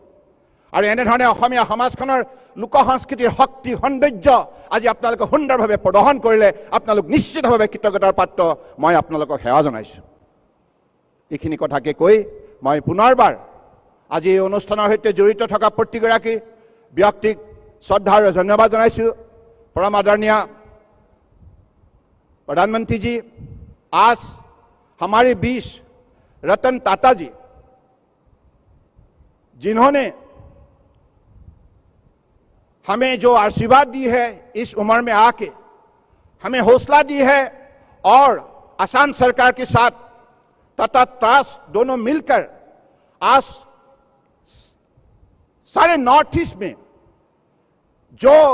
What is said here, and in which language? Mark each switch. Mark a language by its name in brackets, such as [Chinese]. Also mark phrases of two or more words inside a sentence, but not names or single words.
[Assamese] আৰু এনেধৰণে অসমীয়া সমাজখনৰ লোক সংস্কৃতিৰ শক্তি, সৌন্দৰ্য আজি আপোনালোকে সুন্দৰভাৱে প্ৰদৰ্শন কৰিলে আপোনালোক নিশ্চিতভাৱে কৃতজ্ঞতাৰ পাত্ৰ। মই আপোনালোকক সেৱা জনাইছোঁ। এইখিনি কথাকে কৈ মই পুনৰবাৰ আজি এই অনুষ্ঠানৰ সৈতে জড়িত থকা প্ৰতিগৰাকী ব্যক্তিক শ্ৰদ্ধা আৰু ধন্যবাদ জনাইছোঁ। [Hindi] परम आदरणीय प्रधानमंत्री जी, आज हमारे बीच रतन टाटा जी, जिन्होंने हमें जो आशीर्वाद दी है इस उम्र में आके, हमें हौसला दी है और असम सरकार के साथ तथा ट्रस्ट दोनों मिलकर आज सारे नॉर्थ ईस्ट में जो